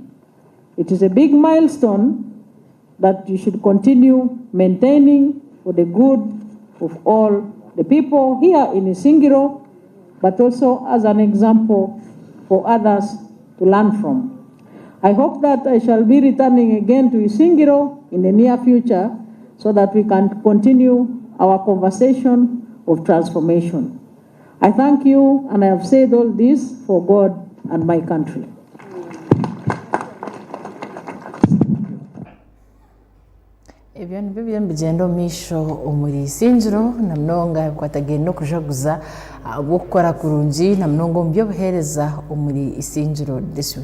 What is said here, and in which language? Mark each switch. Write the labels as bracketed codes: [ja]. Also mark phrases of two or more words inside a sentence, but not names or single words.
[en] It is a big milestone that you should continue maintaining for the good of all the people here in Isingiro, but also as an example for others to learn from. I hope that I shall be returning again to Isingiro in the near future so that we can continue our conversation of transformation. I thank you, and I have said all this for God and my country. [nyn] Ebyo nibyo byembigenda omumaisho omuri Isingiro na munonga bikwatagenda okujaguza bw'okukora kurungi na munonga omu by'obuheereza omuri Isingiro district.